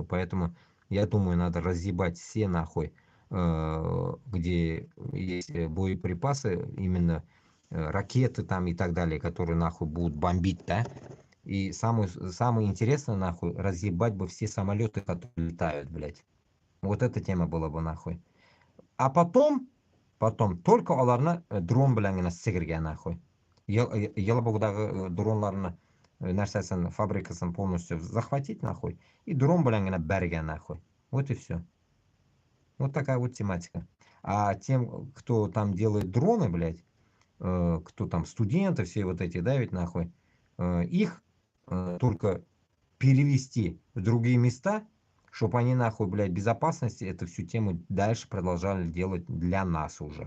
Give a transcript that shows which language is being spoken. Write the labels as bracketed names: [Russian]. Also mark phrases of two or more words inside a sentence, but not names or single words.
[Russian] Поэтому, я думаю, надо разъебать все, нахуй, где есть боеприпасы, именно ракеты там и так далее, которые, нахуй, будут бомбить, да? И самое интересное, нахуй, разъебать бы все самолеты, которые летают, блядь. Вот эта тема была бы, нахуй. А потом только [Tatar] аларны дрон белән генә сигергә, нахуй. Елабугдагы дронларны нәрсәсен, фабрикасын [Russian] полностью захватить, нахуй. [Tatar] И дрон белән генә бәргә, [Russian] нахуй. Вот и все. Вот такая вот тематика. А тем, кто там делает дроны, блядь, кто там студенты, все вот эти, да, ведь нахуй, их только перевести в другие места, чтобы они нахуй, блядь, безопасности эту всю тему дальше продолжали делать для нас уже.